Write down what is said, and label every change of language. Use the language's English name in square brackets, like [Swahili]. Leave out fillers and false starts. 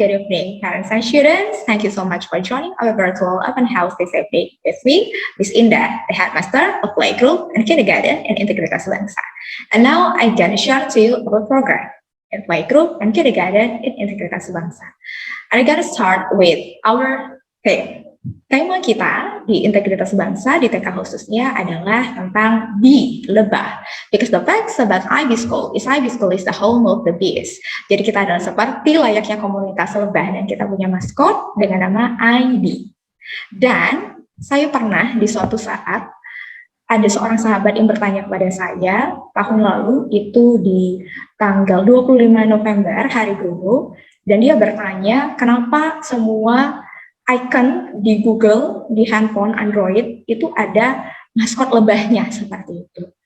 [English] Good evening, parents and students. Thank you so much for joining our virtual open house this evening with me, Miss Indah, the headmaster of Playgroup and Kindergarten in Integritas Bangsa. And now I'm gonna share to you our program in Playgroup and Kindergarten in Integritas Bangsa. I'm gonna start with our theme. [Indonesian] Tema kita di Integritas Bangsa di TK khususnya adalah tentang bee, lebah. [English] Because the facts about IB School is the home of the bees. [Indonesian] Jadi kita adalah seperti layaknya komunitas lebah dan kita punya maskot dengan nama IB. Dan saya pernah di suatu saat ada seorang sahabat yang bertanya kepada saya tahun lalu itu di tanggal 25 November hari guru, dan dia bertanya kenapa semua icon di Google, di handphone Android itu ada maskot lebahnya seperti itu.